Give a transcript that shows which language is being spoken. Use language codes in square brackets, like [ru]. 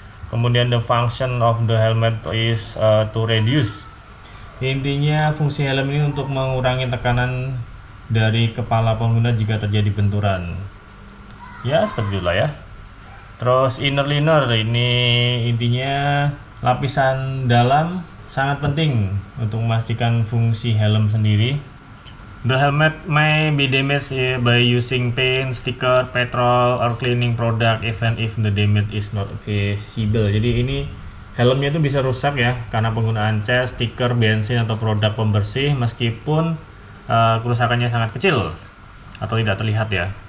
[id] Kemudian [en] the function of the helmet is to reduce. [id] Intinya fungsi helm ini untuk mengurangi tekanan dari kepala pengguna jika terjadi benturan. Ya seperti itulah ya. Terus inner liner, ini intinya lapisan dalam sangat penting untuk memastikan fungsi helm sendiri. [en] The helmet may be damaged by using paint, sticker, petrol, or cleaning product even if the damage is not visible. [id] Jadi ini helmnya itu bisa rusak ya karena penggunaan cat, stiker, bensin, atau produk pembersih meskipun kerusakannya sangat kecil atau tidak terlihat ya.